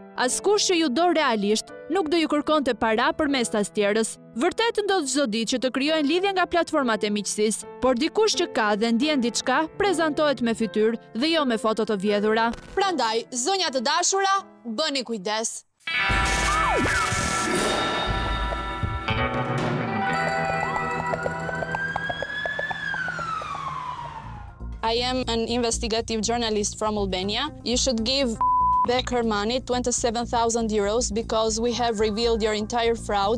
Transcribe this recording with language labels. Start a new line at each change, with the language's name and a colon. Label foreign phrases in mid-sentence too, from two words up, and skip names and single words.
Albanian: Askush që ju do realisht nuk do ju kërkonte para përmes tas tjerës. Vërtet ndodh çdo ditë që të krijojnë lidhje nga platformat e miqësisë, por dikush që ka dhe ndjen diçka prezantohet me fytyrë dhe jo me foto të vjedhura. Prandaj, zonja të dashura, bëni kujdes.
English: I am an investigative journalist from Albania. You should give back her money, 27,000 euros, because we have revealed your entire fraud.